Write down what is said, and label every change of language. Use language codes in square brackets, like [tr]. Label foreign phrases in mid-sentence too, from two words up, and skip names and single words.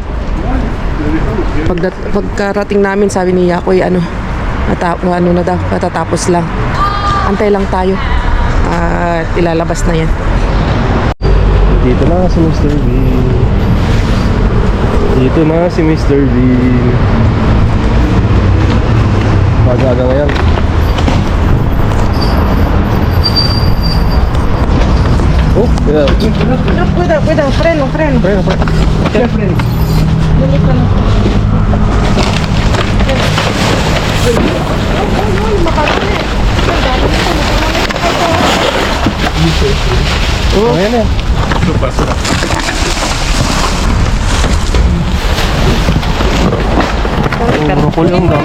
[tl] Pagkarating namin, sabi ni Yako, katatapos lang. Antay lang tayo. At ilalabas na yan. Dito na si Mr. Bean. Dito na si Mr. Bean. Magaga ngayon. Oh, [es] Cuidado, freno. Freno. [tl] Oh, ayan yan. Broccoli, ang dami.